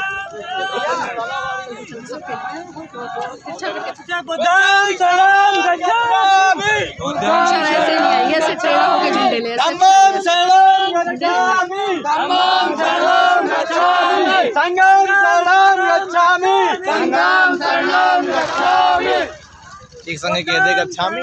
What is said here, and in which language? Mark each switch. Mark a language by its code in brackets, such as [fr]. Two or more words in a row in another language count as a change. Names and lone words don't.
[pi] बुद्धं शरणं गच्छामि [hi] ऐसे नहीं है, ऐसे टेढ़ा होकर झंडे ले ऐसे। [pi] धम्मं शरणं गच्छामि धम्मं शरणं गच्छामि संघं शरणं गच्छामि संघं शरणं गच्छामि [hi] एक संग कह दे गच्छामि